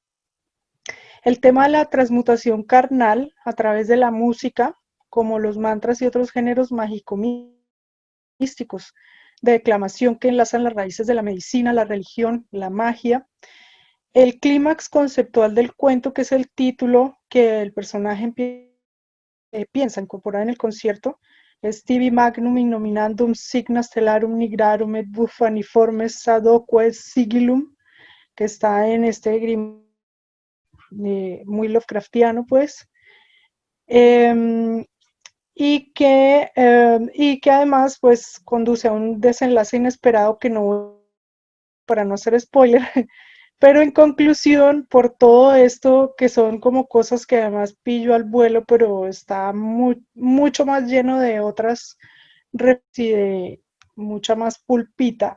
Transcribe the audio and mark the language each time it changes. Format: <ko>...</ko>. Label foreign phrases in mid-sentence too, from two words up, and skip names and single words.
<es>El tema de la transmutación carnal a través de la música, como los mantras y otros géneros mágico-místicos de declamación que enlazan las raíces de la medicina, la religión, la magia. El clímax conceptual del cuento, que es el título que el personaje piensa incorporar en el concierto, es</es> <la>tibi magnum innominandum signa stellarum nigrarum et buffaniformes sadoque sigillum,</la> <es>que está en este grimorio muy Lovecraftiano, pues, y que además pues conduce a un desenlace inesperado que no, para no hacer spoiler, pero en conclusión, por todo esto, que son como cosas que además pillo al vuelo, pero está mucho más lleno de otras y de mucha más pulpita.</es>